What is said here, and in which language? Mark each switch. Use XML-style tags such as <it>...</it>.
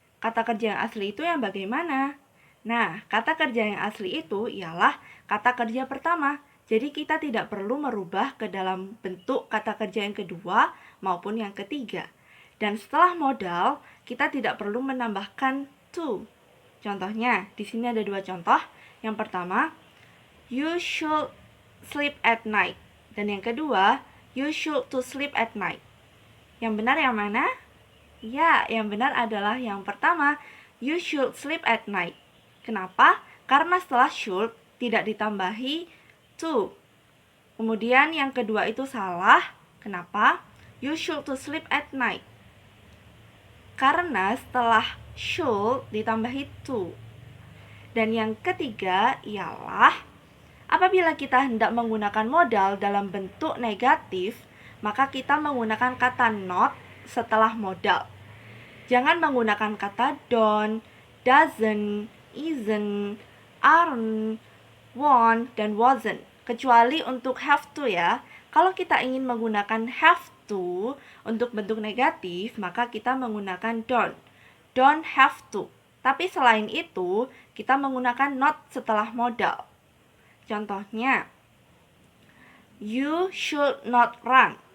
<id>Kata kerja yang asli itu yang bagaimana? Nah, kata kerja yang asli itu ialah kata kerja pertama. Jadi kita tidak perlu merubah ke dalam bentuk kata kerja yang kedua maupun yang ketiga. Dan setelah modal, kita tidak perlu menambahkan to. Contohnya, di sini ada 2 contoh. Yang pertama,</id> <en>you should sleep at night.</en> <id>Dan yang kedua,</id> <en>you should to sleep at night.</en> <id>Yang benar yang mana? Ya, yang benar adalah yang pertama,</id> <en>you should sleep at night.</en> <id>Kenapa? Karena setelah should tidak ditambahi to. Kemudian yang kedua itu salah. Kenapa?</id> <en>You should to sleep at night.</en> <id>Karena setelah should ditambahi to. Dan yang ketiga ialah apabila kita hendak menggunakan modal dalam bentuk negatif, maka kita menggunakan kata not setelah modal. Jangan menggunakan kata don't, doesn't, isn't, aren't, won't, dan wasn't. Kecuali untuk have to ya. Kalau kita ingin menggunakan have to untuk bentuk negatif, maka kita menggunakan don't. Don't have to. Tapi selain itu, kita menggunakan not setelah modal. Contohnya,</id> <en>you should not run.</en>